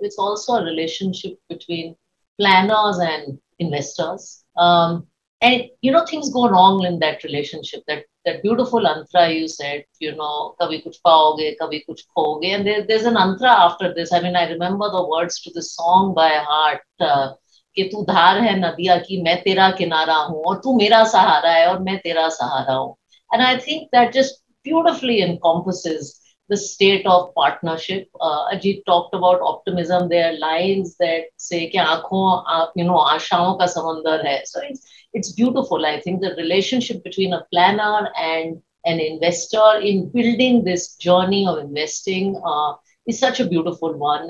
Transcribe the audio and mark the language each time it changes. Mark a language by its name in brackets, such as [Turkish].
[English] It's also a relationship between planners and investors. And you know, things go wrong in that relationship. That beautiful antra you said, you know, [Hindi] kabhi kuch paoge, kabhi kuch khoge. [English] And there's an antra after this. I mean, I remember the words to the song by heart. [Hindi] कि तू धार है नदिया की, मैं तेरा किनारा हूँ, और तू मेरा सहारा है और मैं तेरा सहारा हूँ. [English] And I think that just beautifully encompasses the state of partnership. Ajit talked about optimism. There are lines that say [Hindi] कि आँखों, [English] you know, [Hindi] आशाओं का समंदर है. [English] So it's beautiful. I think the relationship between a planner and an investor in building this journey of investing is such a beautiful one.